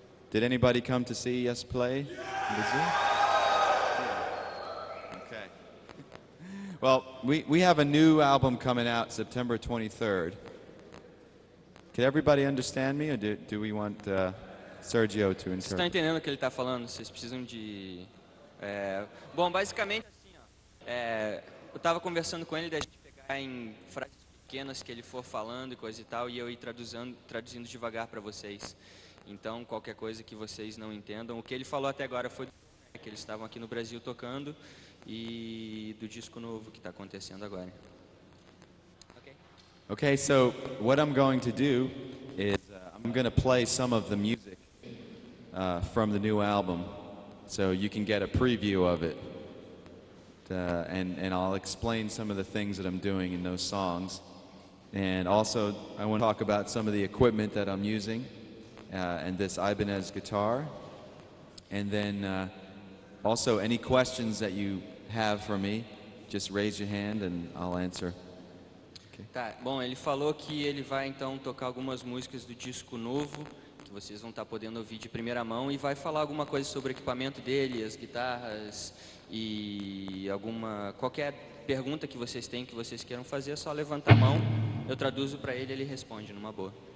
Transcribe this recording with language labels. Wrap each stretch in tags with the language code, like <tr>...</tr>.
<en>Did anybody come to see us play in Brazil? Yeah. Okay. Well, we have a new album coming out September 23rd. Can everybody understand me, or do we want Sergio to</en> <pt>Vocês estão</pt> <en>interpret?</en> <pt>entendendo o que ele está falando? Vocês precisam de... Bom, basicamente assim, ó, eu estava conversando com ele da gente pegar em frases pequenas que ele for falando e coisa e tal, e eu ir traduzindo devagar para vocês. Então, qualquer coisa que vocês não entendam, o que ele falou até agora foi que eles estavam aqui no Brasil tocando e do disco novo que está acontecendo agora.</pt> <en>Okay, so what I'm going to do is I'm going to play some of the music from the new album, so you can get a preview of it. And I'll explain some of the things that I'm doing in those songs. And also, I want to talk about some of the equipment that I'm using, and this Ibanez guitar. And then also, any questions that you have for me, just raise your hand and I'll answer.</en> <pt>Tá, bom, ele falou que ele vai então tocar algumas músicas do disco novo, que vocês vão estar podendo ouvir de primeira mão, e vai falar alguma coisa sobre o equipamento dele, as guitarras e qualquer pergunta que vocês têm, que vocês queiram fazer, é só levantar a mão, eu traduzo para ele e ele responde numa boa.</pt>